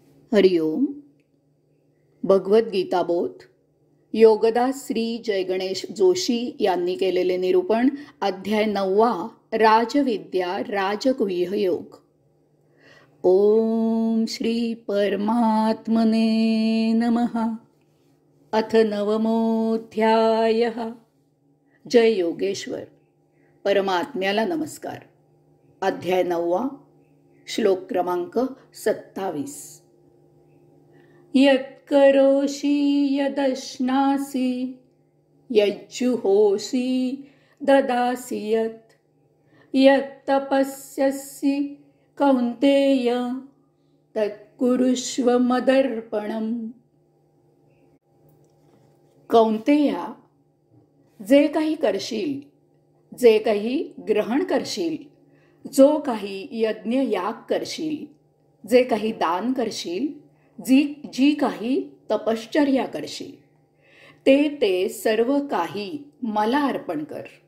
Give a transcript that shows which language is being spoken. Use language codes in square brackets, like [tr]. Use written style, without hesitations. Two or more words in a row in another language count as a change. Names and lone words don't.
[mr] हरिओम. भगवद्गीता बोध योगदास श्री जयगणेश जोशी यांनी केलेले निरूपण. अध्याय 9. राजविद्या राजगुह्य योग. [sa] ओम श्री परमात्मने नमः. अथ 9मोऽध्यायः. [mr] जय योगेश्वर. परमात्म्याला नमस्कार. अध्याय 9. श्लोक क्रमांक 27. [sa] यत्करोषि यदश्नासि यज्जुहोषि ददासि यत्तपस्यसि कौन्तेय तत्कुरुष्व मदर्पणम्. [mr] कौन्तेया, जे काही करशील, जे काही ग्रहण करशील, जो काही यज्ञ याग करशील, जे काही दान करशील, जी काही तपश्चर्या करशील, ते सर्व काही मला अर्पण कर.